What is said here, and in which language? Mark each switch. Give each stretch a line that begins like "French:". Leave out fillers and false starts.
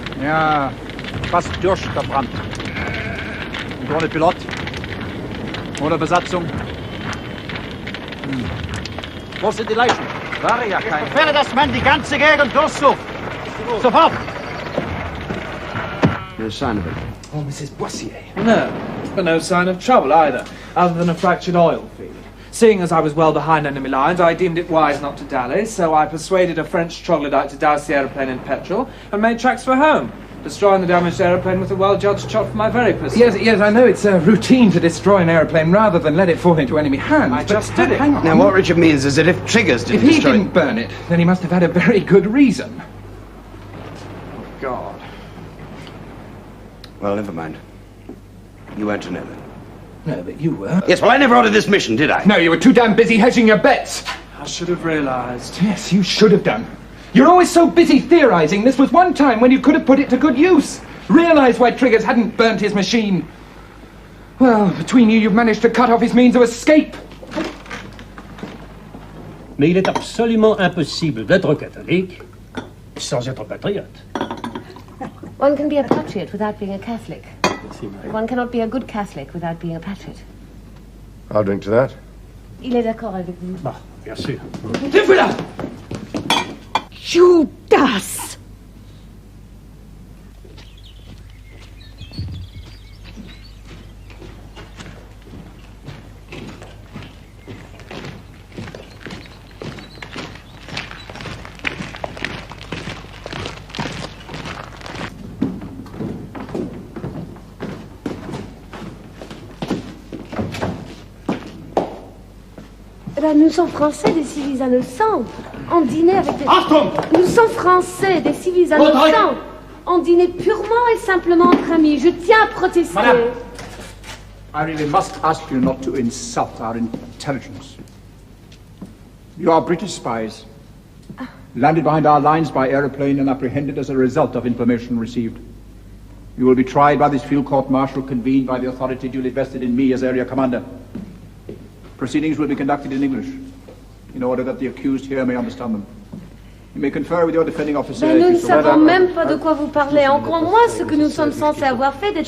German: Ja, fast durchgebrannt. Und ohne Pilot. Ohne Besatzung. Wo sind die Leichen? War ja kein. Ich befehle, dass man die ganze Gegend durchsucht. Sofort!
English: No sign of it. Oh, Mrs. Boissier. No, but no sign of trouble either, other than a fractured oil feed. Seeing as I was well behind enemy lines, I deemed it wise not to dally, so I persuaded a French troglodyte to douse the aeroplane in petrol and made tracks for home, destroying the damaged aeroplane with a well-judged shot from my very pistol. Yes, I know it's routine to destroy an aeroplane rather than let it fall into enemy hands. I just did it. Hang on. Now, what Richard means is that if Triggers didn't If he destroy didn't burn it, then he must have had a very good reason. Oh, God. Well, never mind. You weren't to know then. No, but you were. Yes, well, I never ordered this mission, did I? No, you were too damn busy hedging your bets. I should have realised. Yes, you should have done. You're always so busy theorising. This was one time when you could have put it to good use. Realised why Triggers hadn't burnt his machine. Well, between you, you've managed to cut off his means of escape.
French: Mais il est absolument impossible d'être catholique sans être patriote.
English: One can be a patriot without being a Catholic. One cannot be a good Catholic without being a patriot. I'll drink to that.
French: Il est d'accord avec vous. Bah, bien sûr. Et voilà! Judas! Nous sommes français, des civils innocents. On dînait avec des...
German: Achtung!
French: Nous sommes français, des civils innocents. On dînait purement et simplement entre amis. Je tiens à protester.
English: Madame, I really must ask you not to insult our intelligence. You are British spies, landed behind our lines by aeroplane and apprehended as a result of information received. You will be tried by this field court-martial convened by the authority duly vested in me as area commander. Proceedings will be conducted in English, in order that the accused here may understand them. You may confer with your defending officer.
French: Mais nous ne savons même pas de quoi vous parlez, encore moins ce que nous sommes censés avoir fait d'être...